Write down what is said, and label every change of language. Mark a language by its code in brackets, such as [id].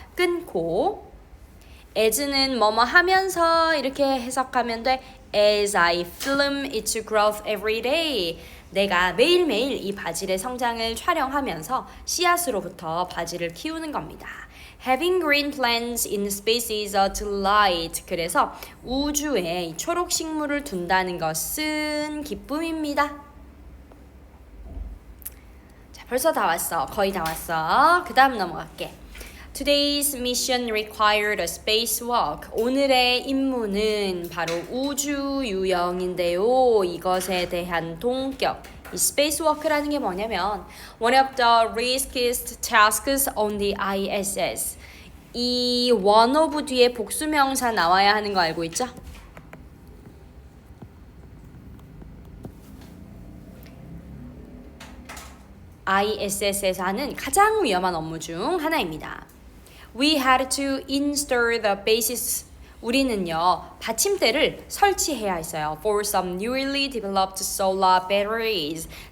[ko] 끊고 as는 뭐뭐 하면서 이렇게 해석하면 돼. [en] As I film its growth every day. [ko] 내가 매일매일 이 바질의 성장을 촬영하면서 씨앗으로부터 바질을 키우는 겁니다. [en] Having green plants in space is a delight. [ko] 그래서 우주에 초록 식물을 둔다는 것은 기쁨입니다. 자, 벌써 다 왔어. 거의 다 왔어. 그 다음 넘어갈게. [en] Today's mission required a spacewalk. [ko] 오늘의 임무는 바로 우주 유영인데요. 이것에 대한 동격. 이 spacewalk라는 게 뭐냐면 [en] one of the riskiest tasks on the ISS. [ko] 이 one of 뒤에 복수명사 나와야 하는 거 알고 있죠? ISS에서 하는 가장 위험한 업무 중 하나입니다. [en] We had to install the bases. [ko] 우리는요, 받침대를 설치해야 했어요. [en] For some newly developed solar batteries.